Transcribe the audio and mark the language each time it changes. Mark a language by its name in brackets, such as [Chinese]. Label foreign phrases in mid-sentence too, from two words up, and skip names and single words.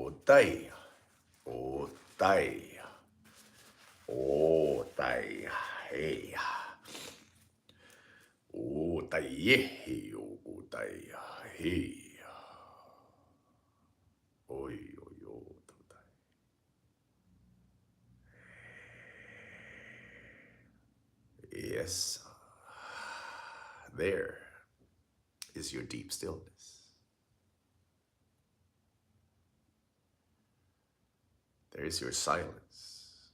[English] tai, o tai, o tai, hey, o tai, hey, o tai, hey, oi, oi, o tai. Yes, there is your deep stillness. There is your silence.